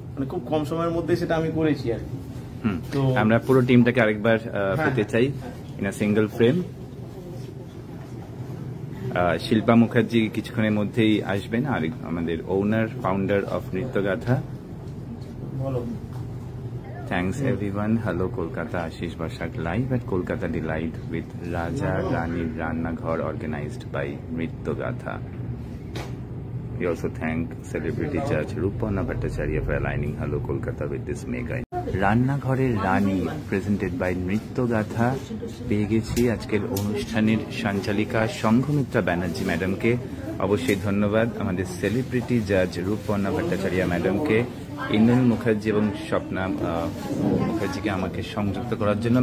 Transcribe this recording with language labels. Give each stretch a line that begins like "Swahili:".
Bangla: মানে খুব কম সময়ের মধ্যে সেটা আমি করেছি আর কি। তো আমরা পুরো টিমটাকে আরেকবার পেতে চাই
English: In a single frame.
Bangla: Shilpa Mukherjee কিছুক্ষণের মধ্যেই আসবেন, আর আমাদের ওনার
English: founder of
Bangla: নৃত্যগাথা।
English: Thanks everyone. Hello Kolkata, Ashish Bashak live at Kolkata Delight with Raja Rani Ranna Ghar organized by Nrityagatha. We also thank celebrity judge Rupana Bhattacharya for aligning Hello Kolkata with this mega.
Bangla: Ranna Gharer Rani
English: presented by
Bangla: Nrityagatha পেয়ে গেছি আজকের অনুষ্ঠানের সঞ্চালিকা সংঘমিত্রা ব্যানার্জি ম্যাডামকে। অবশ্যই ধন্যবাদ আমাদের celebrity জাজ রূপপর্ণা ভট্টাচার্য ম্যাডামকে, ইন্দ্রনীল মুখার্জি এবং স্বপ্না মুখার্জিকে আমাকে সংযুক্ত করার জন্য।